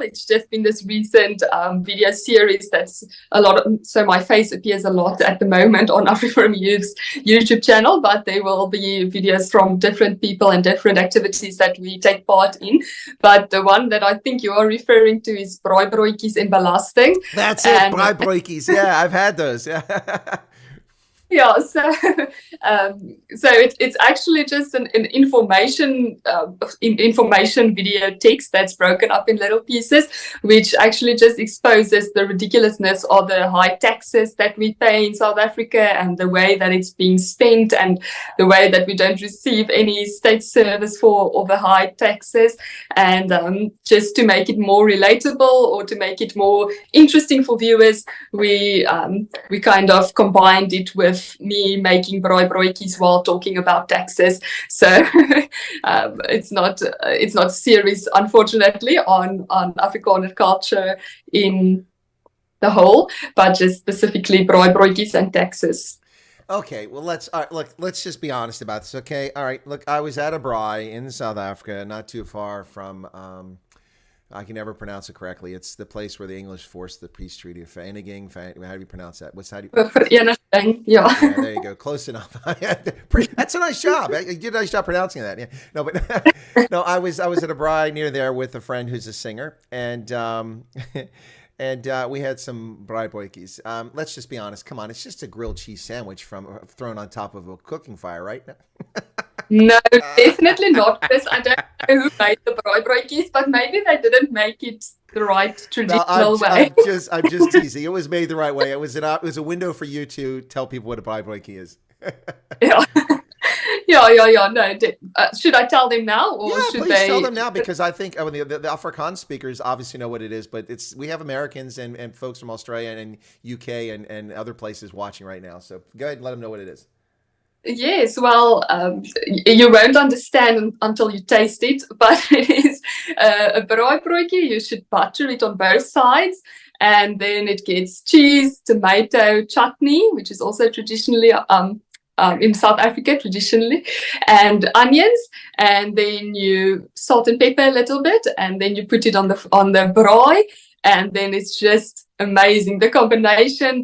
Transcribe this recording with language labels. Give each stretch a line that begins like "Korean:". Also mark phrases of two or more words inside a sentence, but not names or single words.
English: It's just been this recent video series that's so my face appears a lot at the moment on AfriForum Youth's YouTube channel, but there will be videos from different people and different activities that we take part in. But the one that I think you are referring to is braai broodjies en belasting. That's it, braai broodjies. Yeah, I've had those. Yeah. Yeah, so it's actually just an information video text that's broken up in little pieces, which actually just exposes the ridiculousness of the high taxes that we pay in South Africa and the way that it's being spent and the way that we don't receive any state service for all the high taxes. And just to make it more relatable or to make it more interesting for viewers, we kind of combined it with me making braai broodjies while talking about taxes. So it's not a series, unfortunately, on Afrikaner culture in the whole, but just specifically braai broodjies and taxes. Okay, well let's just be honest about this. Okay, all right. Look, I was at a braai in South Africa, not too far from. I can never pronounce it correctly. It's the place where the English forced the peace treaty of Vereniging. How do you pronounce that? Vereniging, yeah. Yeah, there you go. Close enough. That's a nice job. You did a nice job pronouncing that. Yeah. No, but no, I was at a braai near there with a friend who's a singer, and we had some braai boikies. Let's just be honest. Come on, it's just a grilled cheese sandwich thrown on top of a cooking fire, right? No, definitely not, Chris. I don't know who made the braai broodjies, but maybe they didn't make it the right traditional way. I'm just teasing. It was made the right way. It was a window for you to tell people what a braai broodjie is. Yeah. Yeah. No, should I tell them now, or should please they tell them now? Because I think the Afrikaans speakers obviously know what it is, but we have Americans and folks from Australia and UK and other places watching right now. So go ahead and let them know what it is. Yes, well, you won't understand until you taste it, but it is a braai broodjie. You should butter it on both sides, and then it gets cheese, tomato, chutney, which is also traditionally in South Africa, and onions, and then you salt and pepper a little bit, and then you put it on the braai, and then it's just amazing, the combination.